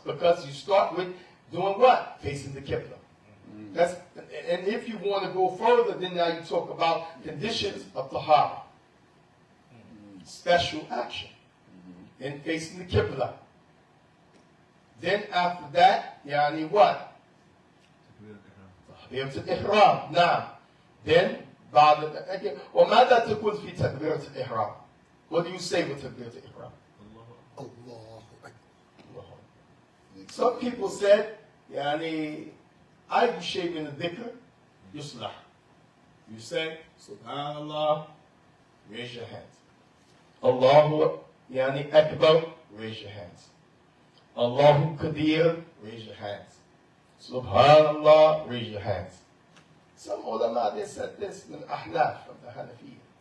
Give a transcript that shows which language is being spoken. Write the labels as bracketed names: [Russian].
[English] Because you start with doing what? Facing the Qibla. That's, and if you want to go further, then now you talk about conditions of Tahara. Special action. In facing the Qibla. Then after that, yani what? [Arabic] تكبيرة الإحرام. نعم. [English] Then [Arabic] بعد وماذا تقول في تكبيرة الإحرام? [English] What do you say with تكبيرة الإحرام? Allah. Some people said [Arabic] يعني أي شيء من الذكر يصلح. [English] You say Subhanallah, raise your hands. Allahu يعني أكبر, raise your hands. Allahu Kadir, raise your hands. Subhanallah, raise your hands. Some ulama, they said this [Arabic] من أحناف [English] from the Hanafiya.